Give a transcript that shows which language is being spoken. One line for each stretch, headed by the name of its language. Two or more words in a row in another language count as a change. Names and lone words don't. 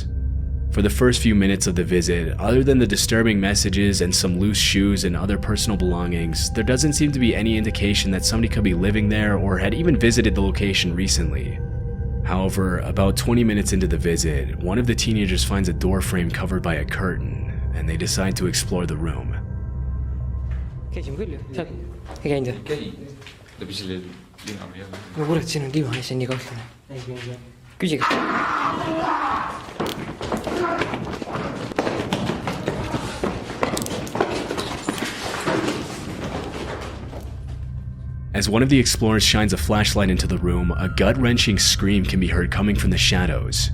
English: For the first few minutes of the visit, other than the disturbing messages and some loose shoes and other personal belongings, there doesn't seem to be any indication that somebody could be living there or had even visited the location recently. However, about 20 minutes into the visit, one of the teenagers finds a door frame covered by a curtain, and they decide to explore the room.
Estonian: käisime küll ju, seal ei käinud ju? käi, läbi selle lina või jah? no kurat, siin on diivan ja see on nii kahtlane. Küsige.
English: As one of the explorers shines a flashlight into the room, a gut-wrenching scream can be heard coming from the shadows.